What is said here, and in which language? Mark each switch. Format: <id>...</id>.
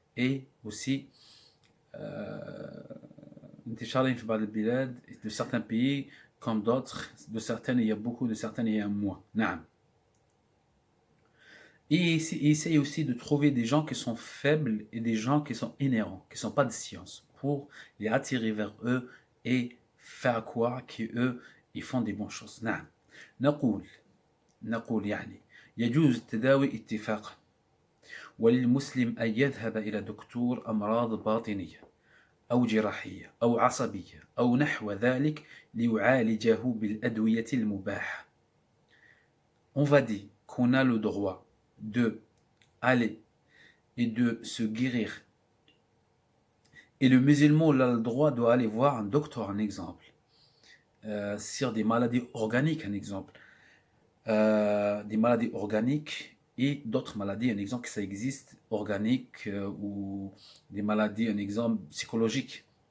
<fr>Et aussi</fr> <ar>انتشارهم في بعض البلاد,</ar> <fr>de certains pays comme d'autres, de certaines il y a beaucoup, de certaines il y a moins.</fr> <ar>نعم.</ar> <fr>Et il essaye aussi de trouver des gens qui sont faibles et des gens qui sont inhérents, qui ne sont pas de science, pour les attirer vers eux et faire croire qu'eux, ils font des bonnes choses.</fr> <ar>نعم. نقول يعني يجوز التداوي اتفاقا وللمسلم أن يذهب إلى دكتور أمراض باطنية أو جراحية أو عصبية أو نحو ذلك ليعالجه بالأدوية المباحة.</ar> <fr>On va dire qu'on a le droit de aller et de se guérir. Et le musulman a le droit d'aller voir un docteur, un exemple, sur des maladies organiques, un exemple, des maladies organiques et d'autres maladies, un exemple que ça existe, organiques ou des maladies, un exemple psychologique.</fr>